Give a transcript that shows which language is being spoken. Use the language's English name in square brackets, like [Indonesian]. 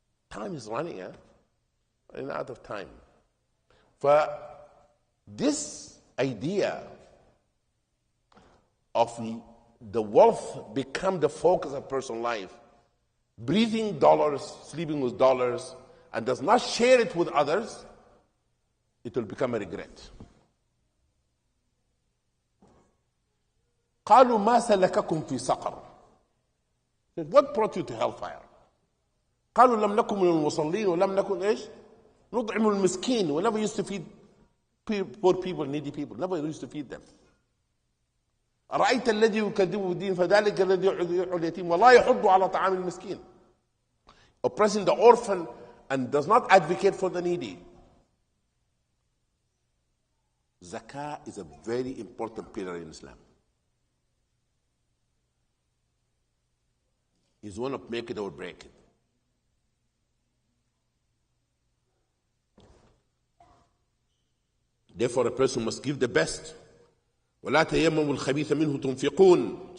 [English] Time is running, huh? Running out of time. For this idea of the wealth become the focus of personal life, breathing dollars, sleeping with dollars, and does not share it with others, it will become a regret. [Arabic] قالوا ما سلككم في سقر. [English] What brought you to hellfire? [Arabic] قالوا لم نكن من المصلين ولم نكن ايش؟ نطعم المسكين. [English] We never used to feed poor people, needy people. Never used to feed them. [Arabic] أرأيت الذي يكذب بالدين فذلك الذي يدعو اليتيم ولا يحض على طعام المسكين. [English] Oppressing the orphan and does not advocate for the needy. Zakat is a very important pillar in Islam. It's one of make it or break it. Therefore, a person must give the best. [Arabic] ولا تيمموا الخبيث منه تنفقون.